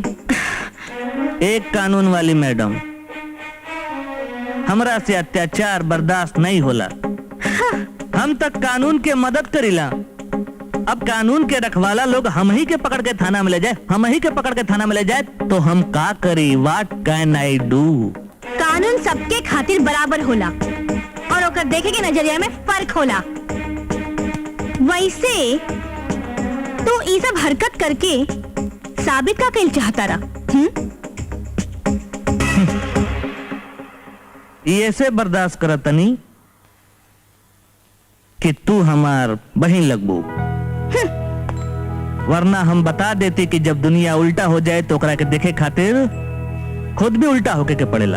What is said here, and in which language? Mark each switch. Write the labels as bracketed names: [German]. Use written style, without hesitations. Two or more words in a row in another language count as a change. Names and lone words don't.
[Bhojpuri] एक कानून वाली मैडम, हमरा से अत्याचार बर्दाश्त नहीं होला। हम तक कानून के मदद करीला। अब कानून के रखवाला लोग हम ही के पकड़ के थाना में ले जाए, हम ही के पकड़ के थाना में ले जाए तो हम का करी? [English] What can I do? [Bhojpuri] कानून सबके खातिर बराबर होला और ओकर देखे के नजरिया में फर्क होला। वैसे तो ये सब हरकत करके साबित का कइल चाहता रहा। ये से बर्दाश्त करतनी कि तू हमार बहन लगबू, वरना हम बता देते कि जब दुनिया उल्टा हो जाए तो ओकरा के देखे खातिर खुद भी उल्टा होके के पड़ेला।